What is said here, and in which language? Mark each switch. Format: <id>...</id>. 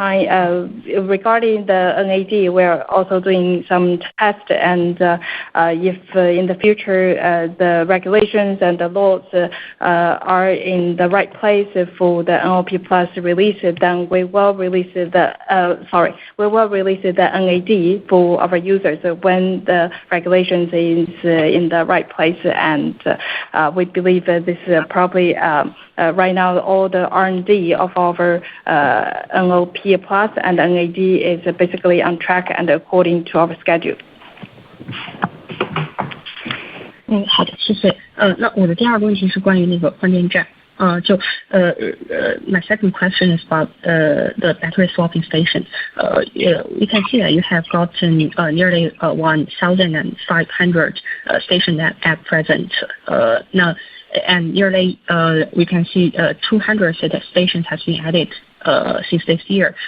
<en>meantime, regarding the NAD, we're also doing some tests, and if in the future the regulations and the laws are in the right place for the NOP Plus release, then we will release the NAD for our users when the regulations is in the right place. And we believe that this is probably right now all the R&D of our NOP Plus and NAD is basically on track and according to our schedule.</en> <zh>好的，谢谢。那我的第二个问题是关于那个换电站。</zh> <en>My second question is about the battery swapping stations. We can see that you have gotten nearly 1,500 stations at present. Now, and nearly we can see 200 stations has been added since this year.</en>